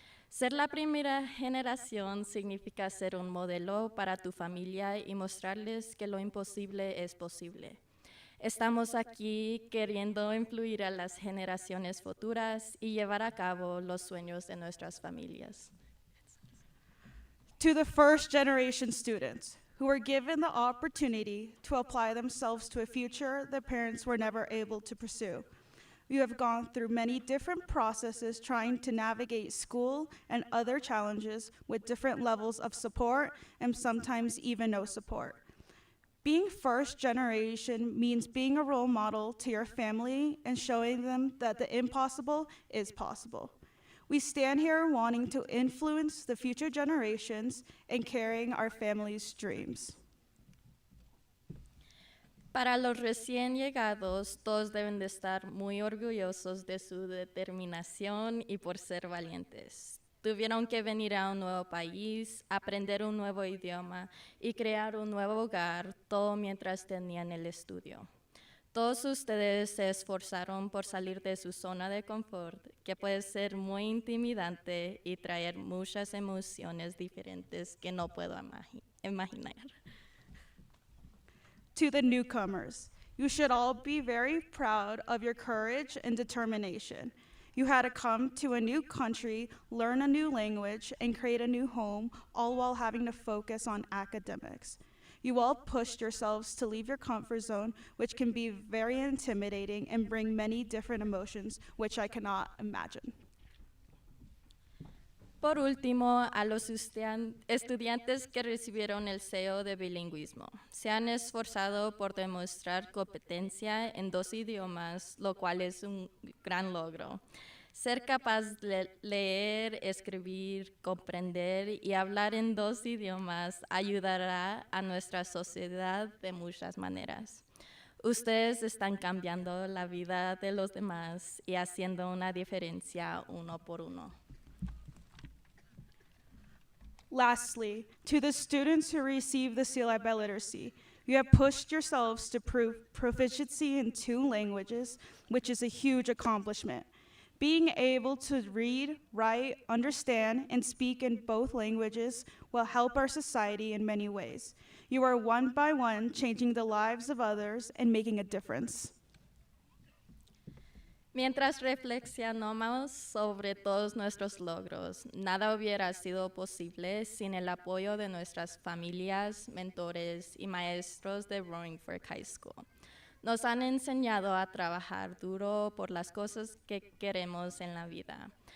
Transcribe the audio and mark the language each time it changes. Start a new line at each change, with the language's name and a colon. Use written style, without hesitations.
Spanish: Ser la primera generación significa ser un modelo para tu familia y mostrarles que lo imposible es posible. Estamos aquí queriendo influir a las generaciones futuras y llevar a cabo los sueños de nuestras familias.
English: To the first generation students who were given the opportunity to apply themselves to a future their parents were never able to pursue. You have gone through many different processes trying to navigate school and other challenges with different levels of support and sometimes even no support. Being first generation means being a role model to your family and showing them that the impossible is possible. We stand here wanting to influence the future generations and carrying our family's dreams.
Spanish: Para los recién llegados, todos deben de estar muy orgullosos de su determinación y por ser valientes. Tuvieron que venir a un nuevo país, aprender un nuevo idioma y crear un nuevo hogar, todo mientras tenían el estudio. Todos ustedes se esforzaron por salir de su zona de confort, que puede ser muy intimidante y traer muchas emociones diferentes que no puedo imaginar.
English: To the newcomers, you should all be very proud of your courage and determination. You had to come to a new country, learn a new language, and create a new home, all while having to focus on academics. You all pushed yourselves to leave your comfort zone, which can be very intimidating and bring many different emotions, which I cannot imagine.
Spanish: Por último, a los estudiantes que recibieron el sello de bilingüismo, se han esforzado por demostrar competencia en 2 idiomas, lo cual es un gran logro. Ser capaz de leer, escribir, comprender y hablar en 2 idiomas ayudará a nuestra sociedad de muchas maneras. Ustedes están cambiando la vida de los demás y haciendo una diferencia uno por uno.
English: Lastly, to the students who receive the CLI by literacy, you have pushed yourselves to prove proficiency in 2 languages, which is a huge accomplishment. Being able to read, write, understand, and speak in both languages will help our society in many ways. You are one by one changing the lives of others and making a difference.
Spanish: Mientras reflexionamos sobre todos nuestros logros, nada hubiera sido posible sin el apoyo de nuestras familias, mentores y maestros de Roaring Fork High School. Nos han enseñado a trabajar duro por las cosas que queremos en la vida.